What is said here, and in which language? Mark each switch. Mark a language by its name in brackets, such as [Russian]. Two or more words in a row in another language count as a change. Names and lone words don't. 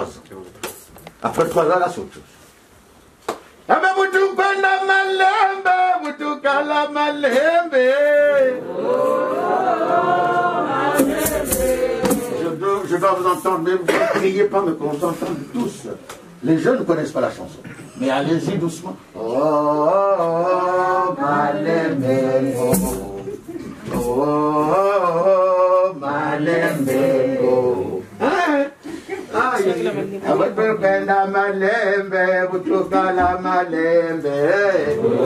[French] Après 3 ans, là, c'est autre chose. Je dois vous entendre, mais vous ne criez pas, mais qu'on s'entende tous. Les jeunes ne connaissent pas la chanson. Mais allez-y doucement. [Lingala] Oh, Malembengo. Oh, Malembengo. Abutupenda malembe, butukala malembe.